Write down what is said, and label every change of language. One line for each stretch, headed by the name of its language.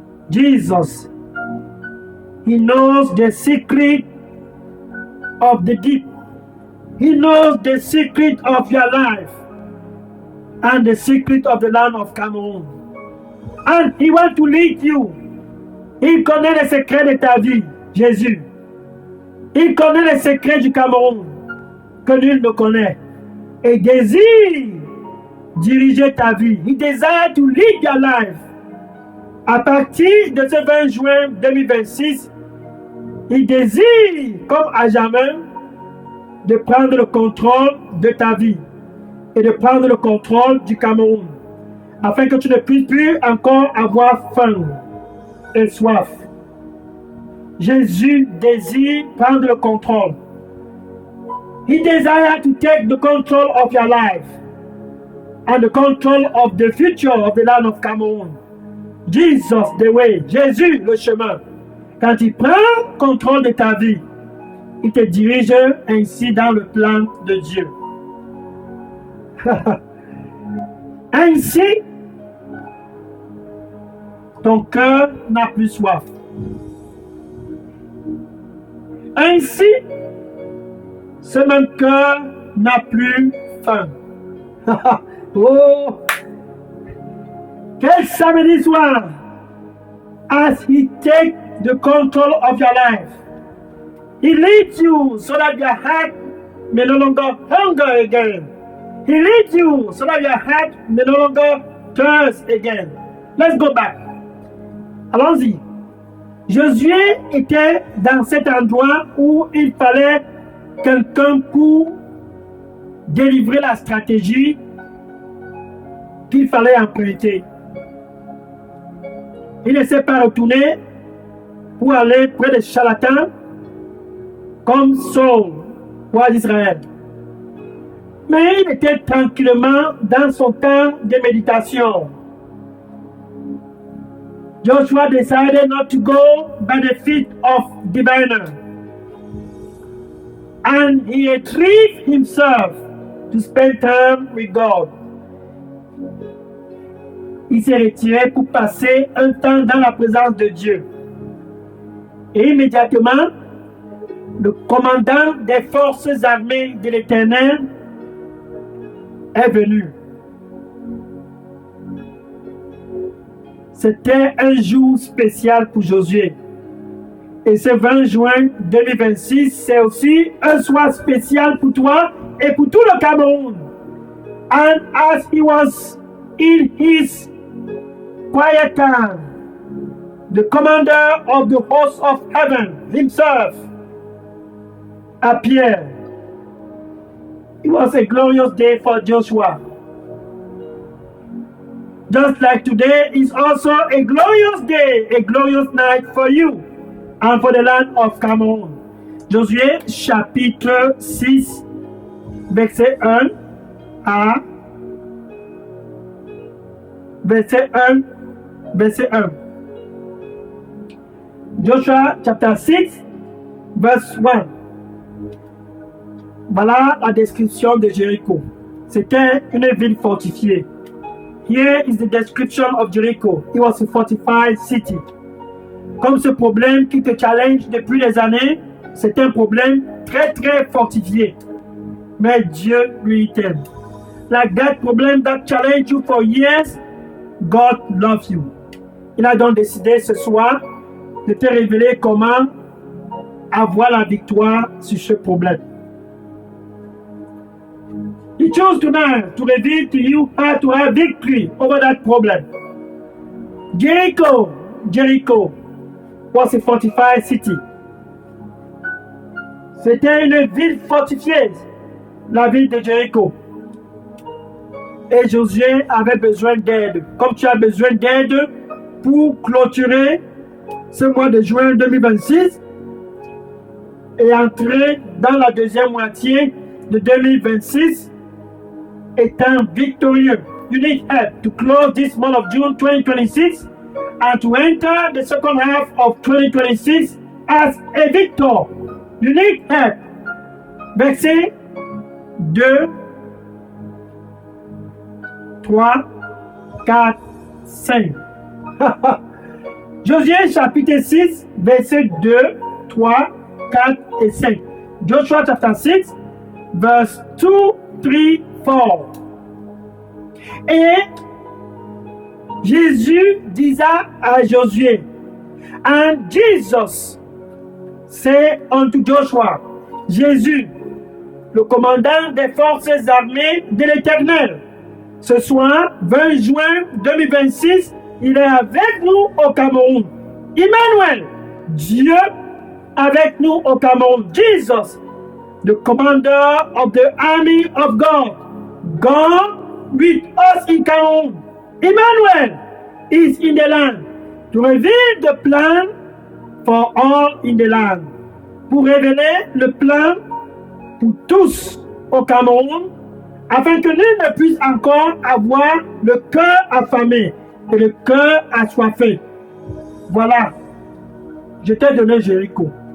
English: Jesus, He knows the secret of the deep. He knows the secret of your life and the secret of the land of Cameroun. And He wants to lead you.
French: Il connaît les secrets de ta vie, Jésus. Il connaît les secrets du Cameroun que nul ne connaît. Et désire diriger ta vie.
English: He desires to lead your life.
French: À partir de ce 20 juin 2026, il désire, comme à jamais, de prendre le contrôle de ta vie et de prendre le contrôle du Cameroun, afin que tu ne puisses plus encore avoir faim et soif. Jésus désire prendre le contrôle.
English: He desires to take the control of your life and the control of the future of the land of Cameroon. Jesus, the way.
French: Jésus, le chemin. Quand il prend contrôle de ta vie, il te dirige ainsi dans le plan de Dieu. Ainsi, ton cœur n'a plus soif. Ainsi, ce même cœur n'a plus faim. Oh! Quel samedi soir,
English: as He takes the control of your life, He leads you so that your heart may no longer hunger again. He leads you so that your heart may no longer thirst again. Let's go back.
French: Allons-y. Josué était dans cet endroit où il fallait quelqu'un pour délivrer la stratégie qu'il fallait emprunter. Il ne s'est pas retourné pour aller près des charlatans comme Saul, roi d'Israël. Mais il était tranquillement dans son temps de méditation.
English: Joshua decided not to go by the feet of diviner. And he retrieved himself to spend time with God.
French: Il s'est retiré pour passer un temps dans la présence de Dieu. Et immédiatement, le commandant des forces armées de l'Éternel est venu. C'était un jour spécial pour Josué. Et ce 20 juin 2026, c'est aussi un soir spécial pour toi et pour tout le Cameroun.
English: And as he was in his quiet time, the commander of the host of heaven himself appeared. It was a glorious day for Joshua. Just like today is also a glorious day, a glorious night for you and for the land of Cameroon.
French: Josué chapitre 6, verset 1 à verset 1.
English: Joshua chapter 6, verse 1.
French: Voilà la description de Jéricho. C'était une ville fortifiée.
English: Here is the description of Jericho. It was a fortified city.
French: Comme ce problème qui te challenge depuis des années, c'est un problème très très fortifié. Mais Dieu lui t'aime.
English: Like that problem that challenged you for years, God loves you.
French: Il a donc décidé ce soir de te révéler comment avoir la victoire sur ce problème.
English: He chose tonight to reveal to you how to have victory over that problem. Jericho was a fortified city.
French: C'était une ville fortifiée, la ville de Jericho. Et Josué avait besoin d'aide. Comme tu as besoin d'aide pour clôturer ce mois de juin 2026 et entrer dans la deuxième moitié de 2026 étant victorieux.
English: You need help to close this month of June 2026 and to enter the second half of 2026 as a victor. You need help.
French: Verset 2, 3, 4, 5. Josué chapitre 6, verset 2, 3, 4 et 5.
English: Joshua chapter 6, verse 2, 3, 4.
French: Et Jésus disait à Josué,
English: and Jesus said unto Joshua,
French: Jésus, le commandant des forces armées de l'Éternel, ce soir, 20 juin 2026, il est avec nous au Cameroun. Emmanuel, Dieu avec nous au Cameroun.
English: Jesus, the commander of the army of God. God with us in Cameroun. Emmanuel is in the land to reveal the plan for all in the land.
French: Pour révéler le plan pour tous au Cameroun, afin que nul ne puisse encore avoir le cœur affamé et le cœur assoiffé. Voilà, je t'ai donné Jéricho.